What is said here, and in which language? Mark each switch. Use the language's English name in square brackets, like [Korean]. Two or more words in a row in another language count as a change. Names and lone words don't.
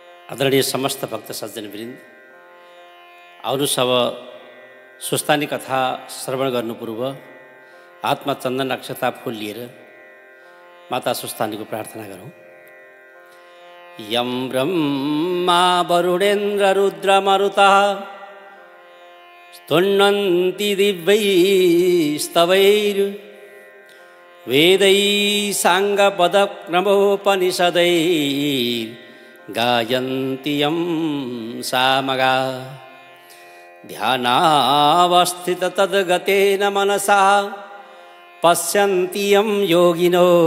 [Nepali] आदरणीय समस्त भक्त सज्जनवृन्द, आउनुहोस् अब सुस्तानी कथा श्रवण गर्नु पूर्व हातमा चन्दन अक्षता फूल लिएर माता सुस्तानीको प्रार्थना गरौँ। [Sanskrit] यं ब्रह्मा वरुणेन्द्र रुद्र मरुतः स्तुन्वन्ति दिव्यैस्तवैर् वेदैः साङ्गपदक्रमोपनिषदैः गायन्ति यं सामगा ध्यानावस्थित तद्गतेन मनसा पश्यन्ति यं योगिनो